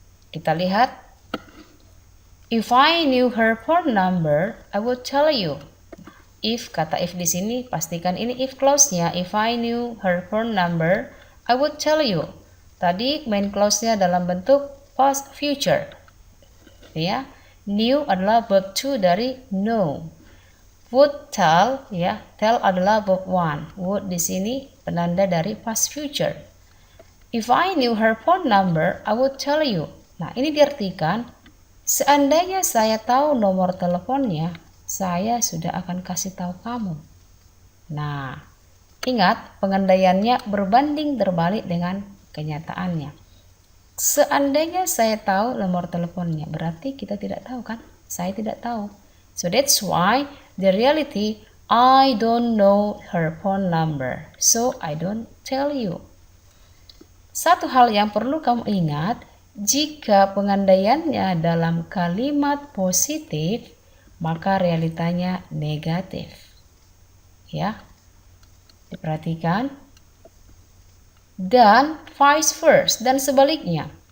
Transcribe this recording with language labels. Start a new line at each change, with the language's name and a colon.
Indonesian: Kita lihat,
English: if I knew her phone number, I would tell you. If,
Indonesian: kata if di sini, pastikan ini if clause-nya.
English: If I knew her phone number, I would tell you.
Indonesian: Tadi main clause-nya dalam bentuk past future. Ya, knew adalah verb to dari know. Would tell, tell adalah verb one. Would di sini penanda dari past future.
English: If I knew her phone number, I would tell you.
Indonesian: Nah, ini diartikan, seandainya saya tahu nomor teleponnya, saya sudah akan kasih tahu kamu. Nah, ingat pengandaiannya berbanding terbalik dengan kenyataannya. Seandainya saya tahu nomor teleponnya, berarti kita tidak tahu kan? Saya tidak tahu.
English: So that's why the reality, I don't know her phone number, so I don't tell you.
Indonesian: Satu hal yang perlu kamu ingat, jika pengandaiannya dalam kalimat positif, maka realitanya negatif. Ya, diperhatikan. Dan vice versa, dan sebaliknya.